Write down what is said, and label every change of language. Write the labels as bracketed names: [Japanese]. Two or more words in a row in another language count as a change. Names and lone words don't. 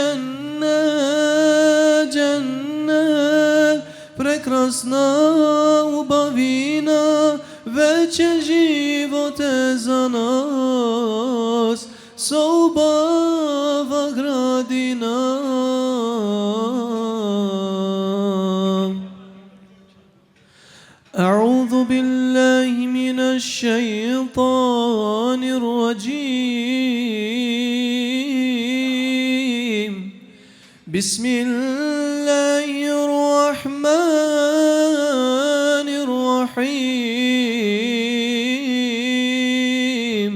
[Turkish] Cennet, cennet, [Macedonian] прекрасна убавина, вечен живот е за нас, со убава градина. [Arabic] أعوذ بالله من الشيطان الرجيم. بسم الله الرحمن الرحيم.